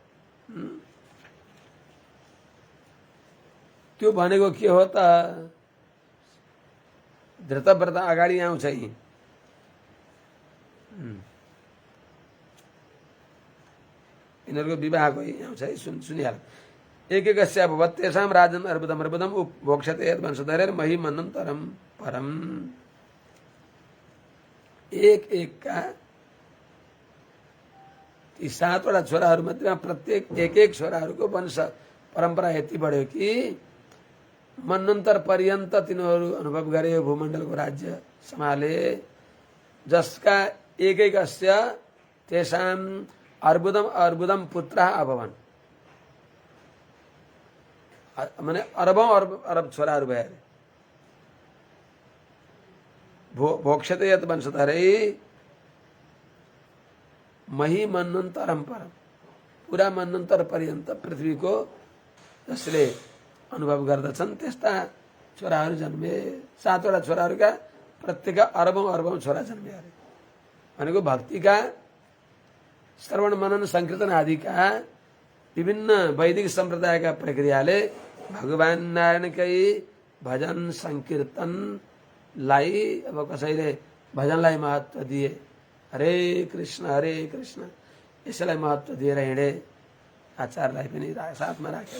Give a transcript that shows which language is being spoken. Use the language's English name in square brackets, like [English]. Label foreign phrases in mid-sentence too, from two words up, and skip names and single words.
[Nepali] त्यो भनेको के हो त, धृतव्रत अगाडि आउँछ यी, यिनीहरूको विवाहको आउँछ है, सुनिहाल। [Sanskrit] एकैकस्य भवत् तेषां राजन् अर्बुदम् अर्बुदम् उपभोक्ष्यते यद् वंशधरेर्मही मनन्तरं परम्। [Nepali] एक-एकका ती 7वटा छोराहरू मध्येमा प्रत्येक एक छोराहरूको वंश परम्परा यति बढ्यो कि मनन्तर पर्यन्त तिनीहरू अनुभव गरे, भूमण्डलको राज्य सम्हाले। [Sanskrit] जसका एकैकस्य तेषां अर्बुदम अर्बुदम पुत्रः अभवन्, [Nepali] माने अरबौं अरब छोराहरू भए। [Sanskrit] भोक्ष्यते यत् वंशधरै मही मन्वन्तरम परम, [Nepali] पुरा मन्वन्तर पर्यन्त पृथ्वीको जसले अनुभव गर्दछन् त्यस्ता छोराहरू जन्मे। 7वटा छोराहरूका प्रत्येक अरबौं अरबौं छोरा जन्मे अरे। भनेको भक्तिका श्रवण मनन संकीर्तन आदिका विभिन्न वैदिक सम्प्रदायका प्रक्रियाले भगवान नारायणकै भजन संकीर्तनलाई, अब कसैले भजनलाई महत्व दिए, हरे कृष्ण यसैलाई महत्व दिएर हिँडे, आचारलाई पनि साथमा राखेर।